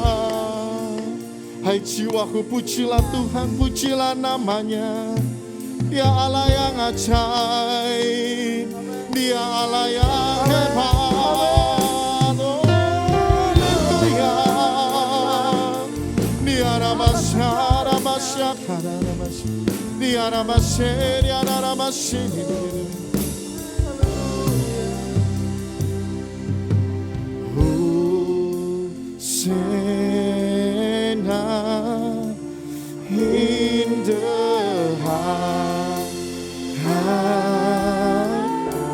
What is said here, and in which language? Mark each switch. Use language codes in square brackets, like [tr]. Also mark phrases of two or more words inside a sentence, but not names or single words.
[id] Hai jiwaku, pujilah Tuhan, pujilah namanya. Dia Allah yang ajaib, Dia Allah yang hebat. Oh, haleluya. Dia ramasya, ramasya, kada ramasya. Dia ramasya, dia ramasya. [en] Hosanna in the high.